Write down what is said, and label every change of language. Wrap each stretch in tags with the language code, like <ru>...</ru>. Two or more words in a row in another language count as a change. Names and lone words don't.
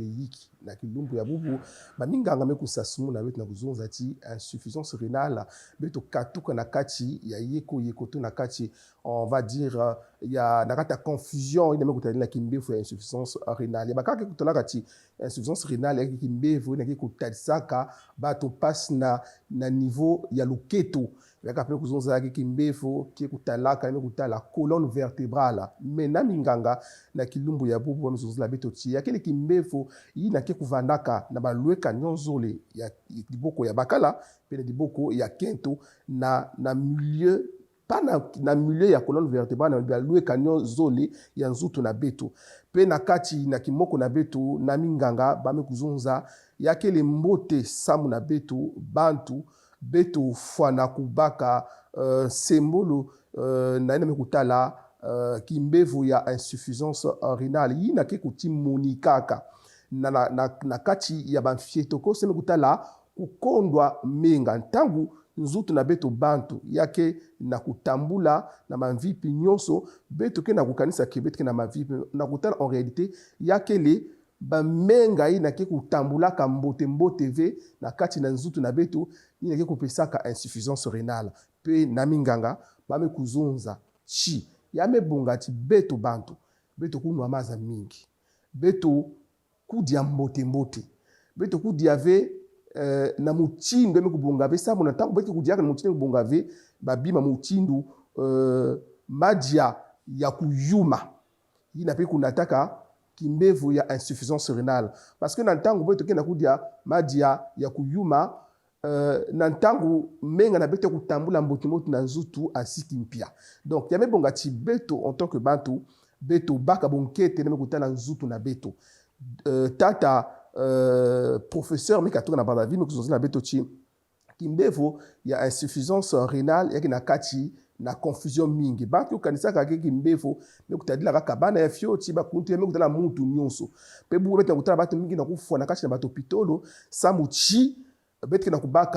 <ktu>leiki na kilumbu ya bubu baminganga me kusasumu na betu na kuzonza ti</ktu> <fr>insuffisance rénale</fr> <ktu>beto katuka na kati ya yeko to na kati</ktu> <fr>on va dire</fr> <ktu>ya na kati ya confusion ina me kutali na kimbevu ya</ktu> <fr>insuffisance rénale</fr> <ktu>bakaka kutolaka ti insuffisance rénale ya kimbevu ina ke kutalisaka bato passe na niveau ya loketo yaka pe kuzonza ki kimbevu ki kutalaka ina kutala</ktu> <fr>colonne vertébrale</fr> <ktu>mais na minganga na kilumbu ya bubu wa mizonzila beto ti ya kile kimbevu ina ke kuvandaka na balweka nyonzole ya diboko ya bakala pe na diboko ya kento na milieu pas na milieu ya</ktu> <fr>colonne vertébrale</fr> <ktu>na balweka nyonzole ya nzutu na beto pe na kati na kimoko na beto na minganga bame kuzonza ya kile mbote samu na beto bantu beto fwana kubaka sembolo na ina mekutala kimbevu ya</ktu> <fr>insuffisance rénale</fr> <ktu>yina ke kutimuni kaka na kati ya banfietoko seme kutala kukondwa menga ntangu nzutu na beto bantu yake na kutambula na mavipi nyonso beto ke na kukanisa ke beto ke na mavipi na kutala</ktu> <fr>en réalité</fr> <ktu>yake le bamenga ina ke kutambula ka mbote ve na kati na nzutu na beto ina ke kopesaka</ktu> <fr>insuffisance rénale</fr> <ktu>pe na minganga bame kuzonza chi yame bonga ti beto bantu beto kunwa maza mingi beto kudia mbote beto kudia ve na muchindu yame kubonga ve samu na tango beto kudia na muchindu kubonga ve babima muchindu madia ya kuyuma ina pe kunataka kimbevu ya insuffisance rénale parce que nantangu beto kena kudia madia ya kuyuma nantangu menga na beto kutambula mbote na nzutu asiki mpia donc yame bonga ti beto</ktu> <fr>en tant que</fr> <ktu>bantu beto baka bonkete na mekutana nzutu na beto tata professeur mekatoka na badavi mekuzonzi na beto ti kimbevu ya</ktu> <fr>insuffisance rénale</fr> <ktu>yaki na kati na confusion mingi bantu okanisaka ke kimbevu mekutadila kaka bana ya fio ti bakuntu ya mekutala mutu nyonso pe buku beta kutala bato mingi na kufua na kati na bato pitolo samu ti beti na kubaka</ktu>